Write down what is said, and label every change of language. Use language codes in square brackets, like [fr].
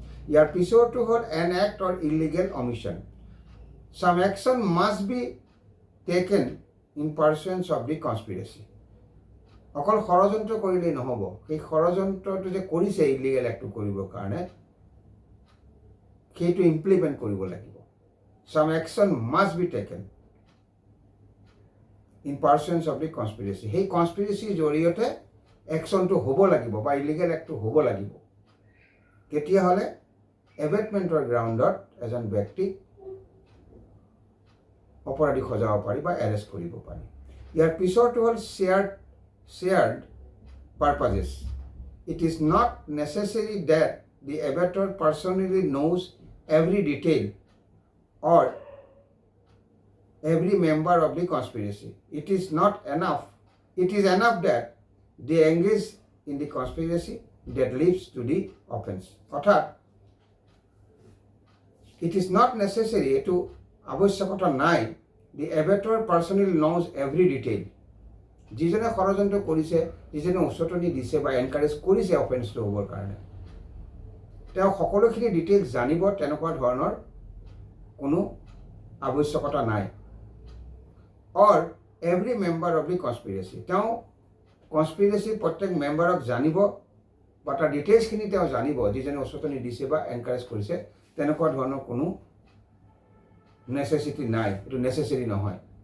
[as] ইয়াৰ পিছৰটো হ'ল [en] An act or illegal omission. Some action must be taken in pursuance of the conspiracy. [as] অকল ষড়যন্ত্ৰ কৰিলেই নহ'ব, সেই ষড়যন্ত্ৰটো যে কৰিছে ইলিগেল এক্টটো কৰিবৰ কাৰণে, সেইটো ইমপ্লিমেণ্ট কৰিব লাগিব। [en] Some action must be taken in pursuance of the conspiracy. [as] সেই কনস্পিৰেচিৰ জৰিয়তে একশ্যনটো হ'ব লাগিব বা ইলিগেল এক্টটো হ'ব লাগিব। তেতিয়াহ'লে এবেটমেণ্টৰ গ্ৰাউণ্ডত এজন ব্যক্তিক অপৰাধী সজাব পাৰি বা এৰেষ্ট কৰিব পাৰি। ইয়াৰ পিছৰটো হ'ল [en] shared purposes. It is not necessary that the abator personally knows every detail or every member of the conspiracy. It is enough that they engage in the conspiracy that leads to the offense. অর্থাৎ it is not necessary, [as] এটো আৱশ্যকতা নাই, [en] the abator personally knows every detail. [as] যিজনে ষড়যন্ত্ৰ কৰিছে, যিজনে উচতনি দিছে বা এনকাৰেজ কৰিছে অফেন্সটো হ'বৰ কাৰণে, তেওঁ সকলোখিনি ডিটেইলছ জানিব, তেনেকুৱা ধৰণৰ কোনো আৱশ্যকতা নাই। [en] or every member of the conspiracy, [as] তেওঁ কনস্পিৰেচিৰ প্ৰত্যেক মেম্বাৰক জানিব বা তাৰ ডিটেইলছখিনি তেওঁ জানিব, যিজনে উচতনি দিছে বা এনকাৰেজ কৰিছে, তেনেকুৱা ধৰণৰ কোনো নেচেচিটি নাই, এইটো নেচেচেৰী নহয়।